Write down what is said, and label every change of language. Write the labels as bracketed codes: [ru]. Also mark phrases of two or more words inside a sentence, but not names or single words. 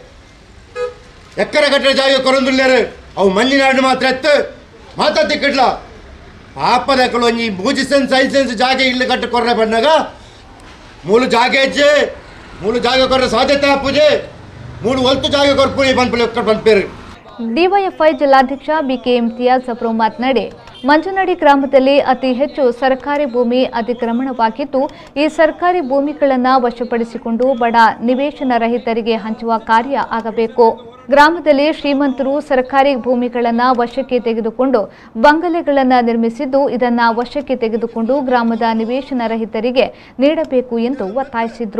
[tcy] ಎಕ್ಕರೆ ಗಟ್ಟಲೆ ಜಾಗ ಕೊರೊಂದಿಲ್ಲಾರು ಅವು ಮಂಜಿನಾಡು ಮಾತ್ರ ಎತ್ತು ಮಾತಾಡ್ತಿ ಕಟ್ಲ ಪಾಪದಕ್ಕಳು ಒಂಜಿ 3 ಸೆನ್ಸ್ 5 ಸೆನ್ಸ್ ಜಾಗ ಇಲ್ಲಿ ಕಟ್ಟು ಕೊರ್ರೆ ಬಂದಾಗ ಮೂಲ ಜಾಗ ಹೆಜ್ಜೆ ಮೂಲ ಜಾಗ ಕೊರ್ರೆ ಸಾಧ್ಯತೆ ಹಾಪುಜೆ ಮೂರು ಒಲ್ತು ಜಾಗ ಕೊರ್ಪುಣಿ ಬಂದ್ಪೇರು. [kn] ಡಿವೈಎಫ್ಐ ಜಿಲ್ಲಾಧ್ಯಕ್ಷ ಬಿಕೆ ಇಮ್ತಿಯಾಜ್ ಸಪ್ರೋ ಮಾತನಾಡಿ, ಮಂಜನಡಿ ಗ್ರಾಮದಲ್ಲಿ ಅತಿ ಹೆಚ್ಚು ಸರ್ಕಾರಿ ಭೂಮಿ ಅತಿಕ್ರಮಣವಾಗಿದ್ದು, ಈ ಸರ್ಕಾರಿ ಭೂಮಿಗಳನ್ನು ವಶಪಡಿಸಿಕೊಂಡು ಬಡ ನಿವೇಶನ ರಹಿತರಿಗೆ ಹಂಚುವ ಕಾರ್ಯ ಆಗಬೇಕು. ಗ್ರಾಮದಲ್ಲಿ ಶ್ರೀಮಂತರು ಸರ್ಕಾರಿ ಭೂಮಿಗಳನ್ನು ವಶಕ್ಕೆ ತೆಗೆದುಕೊಂಡು ಬಂಗಲೆಗಳನ್ನು ನಿರ್ಮಿಸಿದ್ದು, ಇದನ್ನು ವಶಕ್ಕೆ ತೆಗೆದುಕೊಂಡು ಗ್ರಾಮದ ನಿವೇಶನ ರಹಿತರಿಗೆ ನೀಡಬೇಕು ಎಂದು ಒತ್ತಾಯಿಸಿದರು.